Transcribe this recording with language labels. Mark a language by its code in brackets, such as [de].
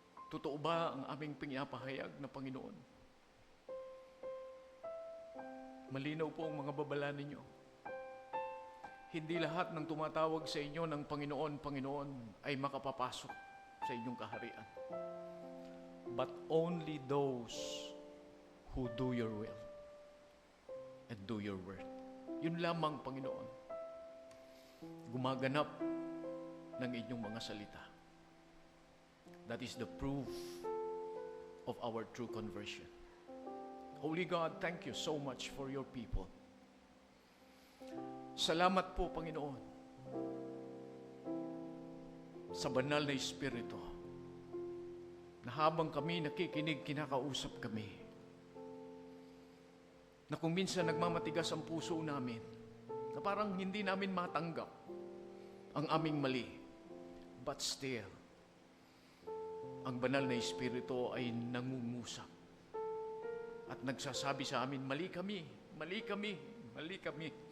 [tl] Totoo ba ang aming pinapahayag na Panginoon? Malinaw po ang mga babala ninyo. Hindi lahat ng tumatawag sa inyo ng Panginoon, Panginoon ay makapapasok sa inyong kaharian. [en] But only those who do your will and do your word. [tl] Yun lamang, Panginoon. Gumaganap ng inyong mga salita. [en] That is the proof of our true conversion. Holy God, thank you so much for your people. [tl] Salamat po, Panginoon, sa banal na Espiritu, na habang kami nakikinig, kinakausap kami, na kung minsan nagmamatigas ang puso namin, na parang hindi namin matanggap ang aming mali, [en] but still, [tl] ang banal na Espiritu ay nangungusap at nagsasabi sa amin, mali kami, mali kami, mali kami.